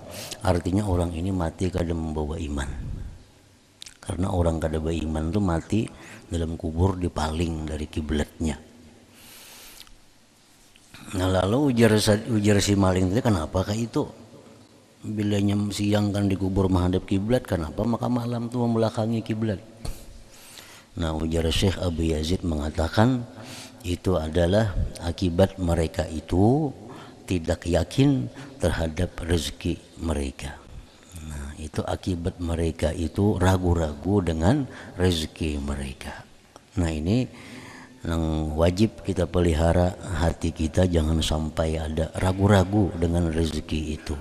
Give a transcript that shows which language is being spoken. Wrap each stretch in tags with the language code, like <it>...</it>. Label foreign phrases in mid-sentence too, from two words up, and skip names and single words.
<bjn>Artinya orang ini mati kada membawa iman. Karena orang kada beriman tuh mati dalam kubur dipaling dari kiblatnya. Nah, lalu ujar si maling tadi, kenapa kayak itu? Bila siang kan dikubur menghadap kiblat, kenapa maka malam tuh membelakangi kiblat?</bjn> <id>Nah, ujar Syekh Abu Yazid mengatakan itu adalah akibat mereka itu tidak yakin terhadap rezeki mereka. Nah, itu akibat mereka itu ragu-ragu dengan rezeki mereka. Nah, ini yang wajib kita pelihara hati kita, jangan sampai ada ragu-ragu dengan rezeki itu.</id>